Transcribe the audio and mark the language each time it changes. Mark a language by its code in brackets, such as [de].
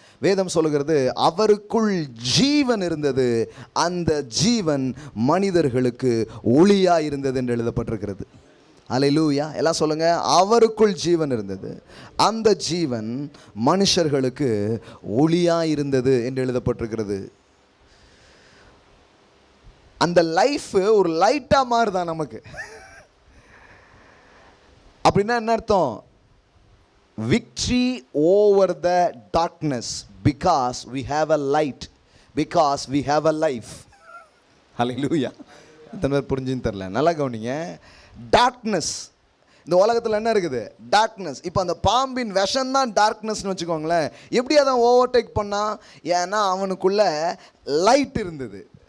[ta] வேதம் சொல்லுகிறது, அவருக்குள் ஜீவன் இருந்தது, அந்த ஜீவன் மனிதர்களுக்கு ஒளியாக இருந்தது என்று எழுதப்பட்டிருக்கிறது. அல்லேலூயா. எல்லாம் சொல்லுங்க, அவருக்குள் ஜீவன் இருந்தது, அந்த ஜீவன் மனுஷர்களுக்கு ஒளியாக இருந்தது என்று எழுதப்பட்டிருக்கிறது. அந்த லைஃப் ஒரு லைட்டாக மாறுதான் நமக்கு. அப்படின்னா என்ன அர்த்தம், [en] victory over the darkness because we have a light, because we have a life. Hallelujah. [ta] எத்தனை பேர் புரிஞ்சுன்னு தெரில, நல்லா கவனிங்க. டார்க்னஸ், இந்த உலகத்தில் என்ன இருக்குது, டார்க்னஸ். இப்போ அந்த பாம்பின் விஷம் தான் டார்க்னஸ்னு வச்சுக்கோங்களேன். எப்படி அதை ஓவர்டேக் பண்ணா, ஏன்னா அவனுக்குள்ள லைட் இருந்தது.